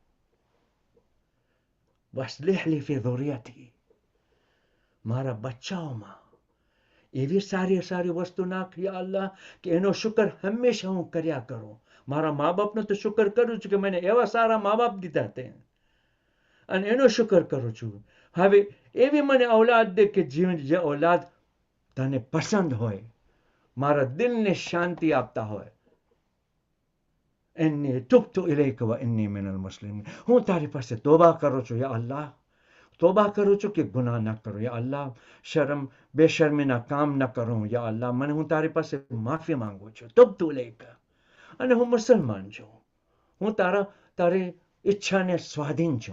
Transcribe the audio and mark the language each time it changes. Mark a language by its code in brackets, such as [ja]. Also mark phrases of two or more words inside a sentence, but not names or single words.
[ar] وأصلح لي في ذريتي, [gu] મારા બચ્ચાઓમાં એવી સારી સારી વસ્તુ નાખ [ar] يا الله [gu] કે એનો શુકર હંમેશા હું કર્યા કરું. મારા મા બાપનો તો શુકર કરું છું કે મને એવા સારા મા બાપ દીધા તે, અને એનો શુકર કરું છું. હવે એવી મને ઔલાદ દે કે જે ઔલાદ તને પસંદ હોય, મારા દિલને શાંતિ આપતા હોય. [ar] إني تبت إليك وإني من المسلمين, [gu] હું તારી પાસે તોબા કરું છું [ar] يا الله. [gu] તોબા કરું છું કે ગુનાહ ન કરું [ar] يا الله, [gu] બેશર્મીના કામ ન કરું [ar] يا الله. [gu] મને હું તારી પાસે માફી માંગુ છું. [ar] تبت إليك, [gu] અને હું મુસલમાન છું. હું તારી ઈચ્છાને સ્વાધીન છું.